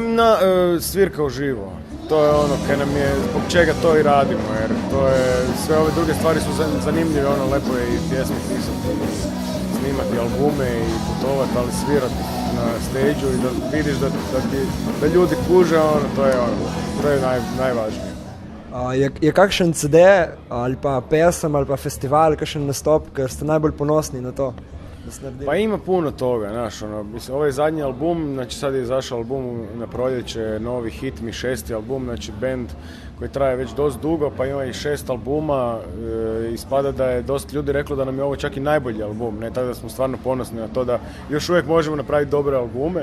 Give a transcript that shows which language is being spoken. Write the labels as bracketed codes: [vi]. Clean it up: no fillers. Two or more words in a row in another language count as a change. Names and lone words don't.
[hr] Svirka uživo. To je kaj nam je, zbog čega to i radimo, jer sve ove druge stvari su zanimljive, lepo je i pjesme pisati, snimati albume i putovati, ali svirati na stage-u i da vidiš da ljudi kuže, to je najvažnije. [sl] Je kakšen CD ali pa pesem ali pa festival, kakšen nastop, ker ste najbolj ponosni na to? [hr] Pa ima puno toga, mislim, ovaj zadnji album, znači sad je izašao album na proljeće, novi hit mi 6. album, znači band koji traje već dosta dugo, pa ima i 6 albuma, ispada da je dosta ljudi reklo da nam je ovo čak i najbolji album, tako da smo stvarno ponosni na to da još uvijek možemo napraviti dobre albume.